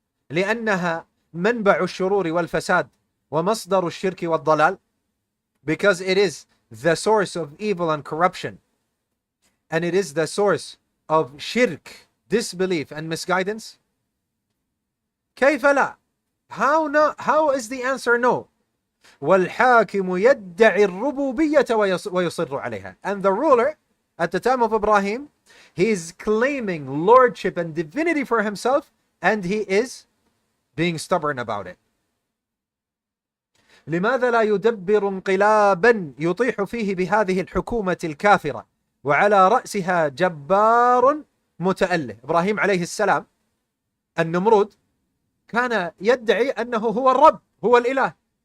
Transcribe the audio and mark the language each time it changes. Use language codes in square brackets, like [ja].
[ar] لأنها منبع الشرور والفساد ومصدر الشرك والضلال, [en] because it is the source of evil and corruption, and it is the source of shirk, disbelief and misguidance. [ar] كيف لا? [en] How is the answer no? [ar] والحاكم يدعي الربوبية ويصر عليها. [en] And the ruler at the time of Ibrahim, he is claiming lordship and divinity for himself, and he is being stubborn about it. [ar] لماذا لا يدبر انقلابا يطيح فيه بهذه الحكومة الكافرة وعلى رأسها جبار متأله؟ إبراهيم عليه السلام النمرود كان يدعي أنه هو الرب، هو الإله.